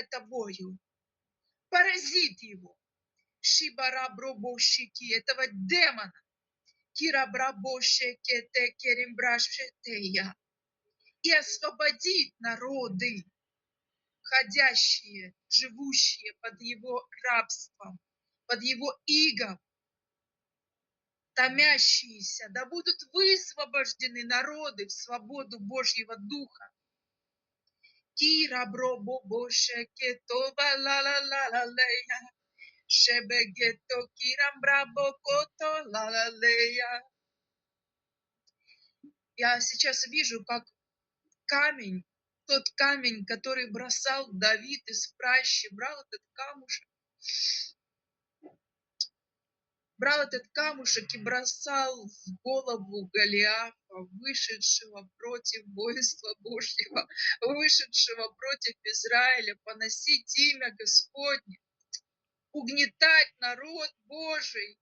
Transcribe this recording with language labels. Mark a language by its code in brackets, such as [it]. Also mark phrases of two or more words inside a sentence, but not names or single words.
[ru] Тобою, поразит его, Шибара бробо шики, этого демона, Кира брабо шекете керимбрашетея, и освободит народы, ходящие, живущие под его рабством, под его игом, томящиеся, да будут высвобождены народы в свободу Божьего Духа. Кира бробо боше кетова ла ла ла ла лея, шебегето кирам брабо кото ла ла лея. Я сейчас вижу, как камень, тот камень, который бросал Давид из пращи, брал этот камушек и бросал в голову Голиафа, вышедшего против воинства Божьего, вышедшего против Израиля, поносить имя Господне, угнетать народ Божий.